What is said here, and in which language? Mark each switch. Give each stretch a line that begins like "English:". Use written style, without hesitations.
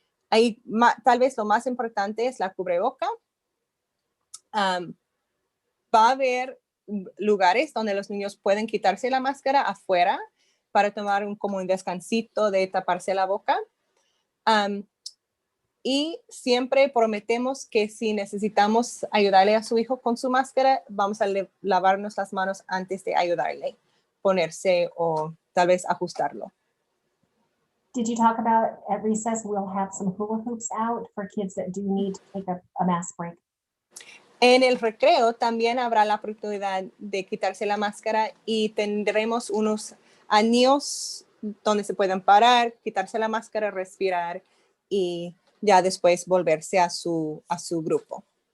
Spanish: Ahí tal vez lo más importante es la cubreboca. Va a haber lugares donde los niños pueden quitarse la máscara afuera para tomar como un descansito de taparse la boca. Y siempre prometemos que si necesitamos ayudarle a su hijo con su máscara, vamos a lavarnos las manos antes de ayudarle, ponerse o tal vez ajustarlo.
English: Did you talk about at recess, we'll have some hula hoops out for kids that do need to take a mask break?
Spanish: En el recreo también habrá la oportunidad de quitarse la máscara y tendremos unos anillos donde se pueden parar, quitarse la máscara, respirar y ya después volverse a su grupo.